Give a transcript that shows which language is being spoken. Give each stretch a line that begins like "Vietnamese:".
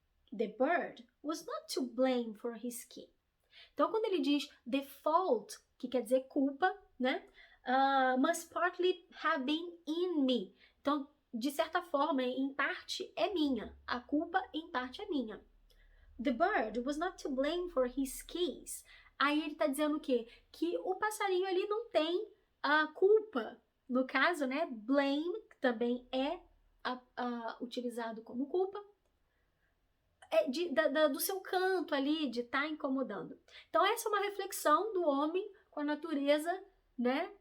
English: The bird was not to blame for his skin.
Portuguese: Então, quando ele diz
English: the fault,
Portuguese: que quer dizer culpa, né?
English: Must partly have been in me.
Portuguese: Então, de certa forma, em parte é minha. A culpa, em parte, é minha.
English: The bird was not to blame for his keys.
Portuguese: Aí ele está dizendo o quê? Que o passarinho ali não tem a culpa. No caso, né? Blame, que também é utilizado como culpa, do seu canto ali, de estar incomodando. Então, essa é uma reflexão do homem com a natureza, né?